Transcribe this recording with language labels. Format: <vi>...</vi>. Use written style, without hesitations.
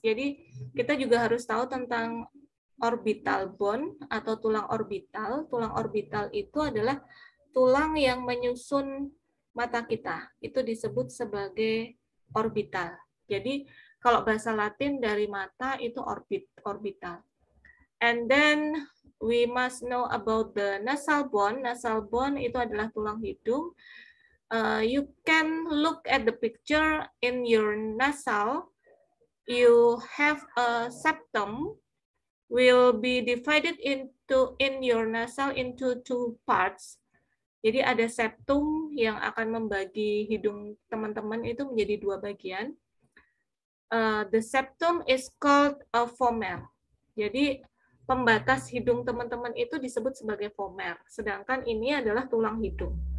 <id>Jadi kita juga harus tahu tentang orbital bone atau tulang orbital. Tulang orbital itu adalah tulang yang menyusun mata kita. Itu disebut sebagai orbital. Jadi kalau bahasa Latin dari mata itu orbital.</id> <en>And then we must know about the nasal bone.</en> <id>Nasal bone itu adalah tulang hidung.</id> <en>You can look at the picture in your nasal. You have a septum. Will be divided in your nasal into two parts.</en> <id>Jadi ada septum yang akan membagi hidung teman-teman itu menjadi dua bagian.</id> <en>The septum is called a vomer.</en> <id>Jadi pembatas hidung teman-teman itu disebut sebagai vomer. Sedangkan ini adalah tulang hidung.</id>